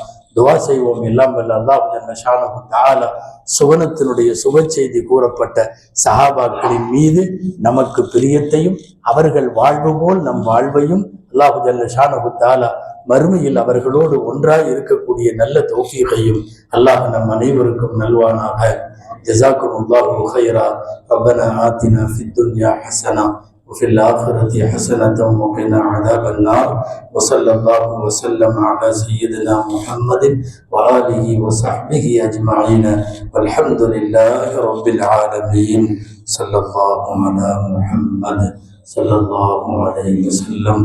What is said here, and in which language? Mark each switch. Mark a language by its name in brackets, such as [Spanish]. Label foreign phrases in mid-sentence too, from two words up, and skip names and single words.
[Tamil] துவா செய்வோம், எல்லாம் வல்ல அல்லாஹ் [Arabic] جل شأنه تعالى [Tamil] சுவனத்தினுடைய சுப செய்தி கூறப்பட்ட சஹாபாக்களின் மீது நமக்கு பிரியத்தையும் அவர்கள் வாழ்வு போல் நம் வாழ்வையும் அல்லாஹ் [Arabic] جل شأنه تعالى [Tamil] மறுமையில் அவர்களோடு ஒன்றாய் இருக்கக்கூடிய நல்ல தௌஃபீகையும் அல்லாஹ் நம் அனைவருக்கும் நல்வானாக. [Arabic] جزاكم الله خيرا. ربنا آتنا في الدنيا حسنة وفي الآخرة حسنة وقنا عذاب النار. وصلى الله وسلم على سيدنا محمد وآله وصحبه أجمعين والحمد لله رب العالمين. صلى الله على محمد صلى الله عليه وسلم.